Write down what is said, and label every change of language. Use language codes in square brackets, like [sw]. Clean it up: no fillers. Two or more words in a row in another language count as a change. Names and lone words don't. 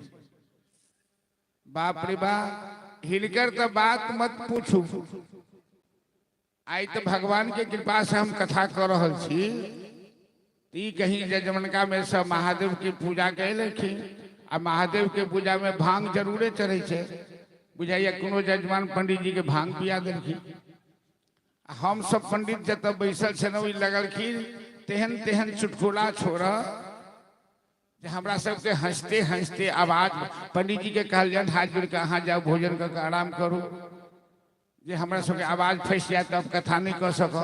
[mai] बाप रे बाप, हिनकर तो बात मत पूछू। आई तो भगवान के कृपा से हम कथा कर रहा छी। ती कहीं जजमनका में सब महादेव की पूजा कैलखिन। आ महादेव के पूजा में भांग जरूरे चढ़े छे। बुझाइया कोनो जजमान पंडित जी के भांग पिया देलखिन। हम सब पंडित जब बैसल छे लगलखिन तेहन तेहन चुटकुला छोड़ा जे हमरा सबके हंसते हंसते आवाज पंडित जी के कहल जाए हाथ जोड़ के अहाँ जाओ भोजन कर के आराम करू जे हमरा सबके आवाज फंस जाए तब कथा नहीं कर सको।